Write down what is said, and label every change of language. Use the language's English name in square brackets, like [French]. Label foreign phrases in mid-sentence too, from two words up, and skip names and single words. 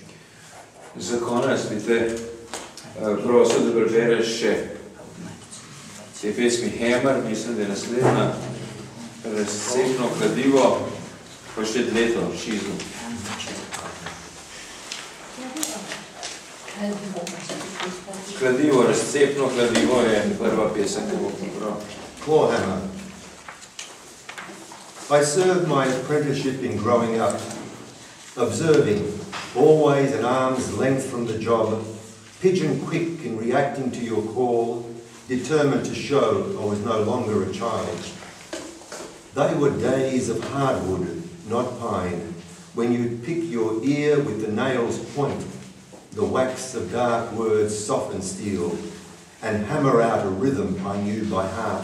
[Slovenian] Za konec bi te prosil, da prebereš še te pesmi Hammer, mislim, da je naslednja, Razcepno kladivo, pa še Dleto, Šizu. Kladivo, Razcepno kladivo je prva pesem, ki bo pobral. [English] Clawhammer. I served my apprenticeship in growing up, observing, always an arm's length from the job, pigeon quick in reacting to your call, determined to show I was no longer a child. They were days of hardwood, not pine, when you'd pick your ear with the nail's point, the wax of dark words soften steel, and hammer out a rhythm I knew by heart.